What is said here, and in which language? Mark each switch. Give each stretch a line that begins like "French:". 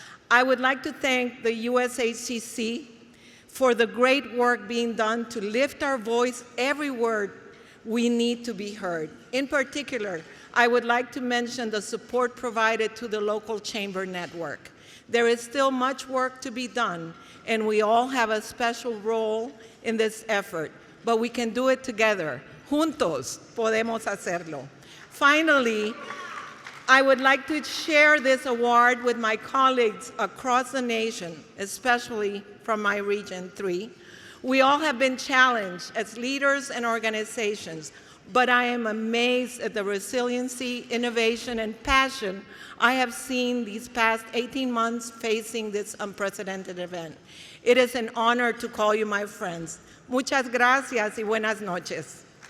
English: I would like to thank the USHCC for the great work being done to lift our voice everywhere we need to be heard. In particular, I would like to mention the support provided to the local chamber network. There is still much work to be done, and we all have a special role in this effort, but we can do it together.
Spanish: Juntos podemos hacerlo.
English: Finally, I would like to share this award with my colleagues across the nation, especially from my Region 3. We all have been challenged as leaders and organizations, but I am amazed at the resiliency, innovation, and passion I have seen these past 18 months facing this unprecedented event. It is an honor to call you my friends.
Spanish: Muchas gracias y buenas noches.